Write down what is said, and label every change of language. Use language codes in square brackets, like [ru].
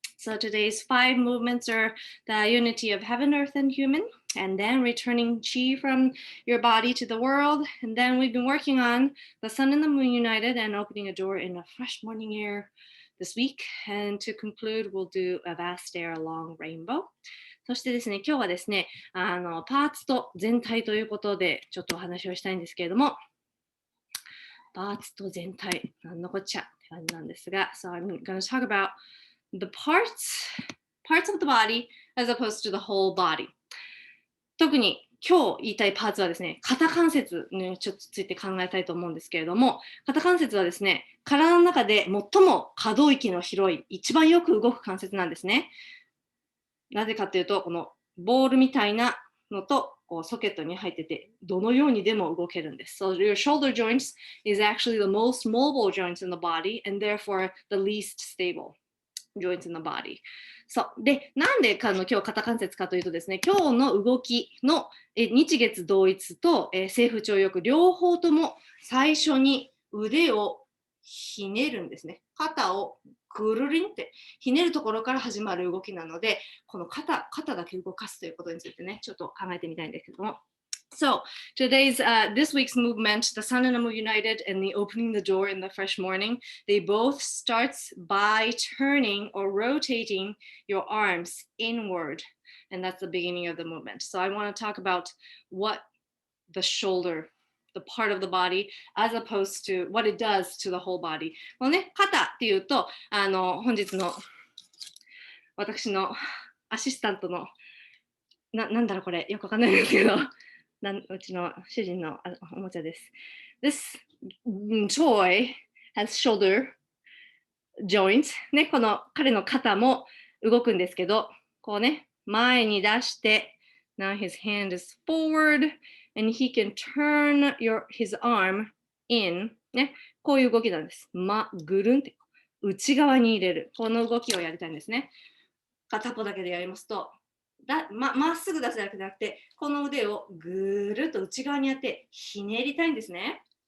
[en] So today's 5 movements are the unity of heaven, earth, and human, and then returning chi from your body to the world. And then we've been working on the sun and the moon united and opening a door in a fresh morning air this week. And to conclude, we'll do a vast air along rainbow. [ja] そしてですね、今日はですね、パーツと全体ということで、ちょっとお話をしたいんですけれども、パーツと全体、なんのこっちゃって感じなんですが、 [en] So I'm going to talk about the parts of the body as opposed to the whole body. [ja] 特に今日言いたいパーツはですね、肩関節にちょっとついて考えたいと思うんですけれども、肩関節はですね、体の中で最も可動域の広い、一番よく動く関節なんですね。なぜかというと、このボールみたいなのとこうソケットに入ってて、どのようにでも動けるんです。 [en] So your shoulder joints is actually the most mobile joints in the body and therefore the least stable joints in the body. [ja] そう。で、なんで今日肩関節かというとですね、今日の動きの日月同一と正負長翼両方とも最初に腕をひねるんですね。肩をぐるりんってひねるところから始まる動きなので、この肩だけ動かすということについてね、ちょっと考えてみたいんですけども。 [en] So this week's movement, the sun and the moon united and the opening the door in the fresh morning, they both starts by turning or rotating your arms inward. And that's the beginning of the movement. So I want to talk about what the shoulder, the part of the body, as opposed to what it does to the whole body. [ja] このね、肩っていうと、本日の私のアシスタントのなんだろうこれ、よくわかんないんですけど、うちの主人のおもちゃです。 [en] This toy has shoulder joints. [ja] ね、この彼の肩も動くんですけど、こうね、前に出して、 [en] now his hand is forward and he can turn his arm in. [ja] ね、こういう動きなんです。ぐるんって内側に入れる。この動きをやりたいんですね。片っぽだけでやりますと、まっすぐ出すだけじゃなくて、この腕をぐるっと内側にやってひねりたいんですね。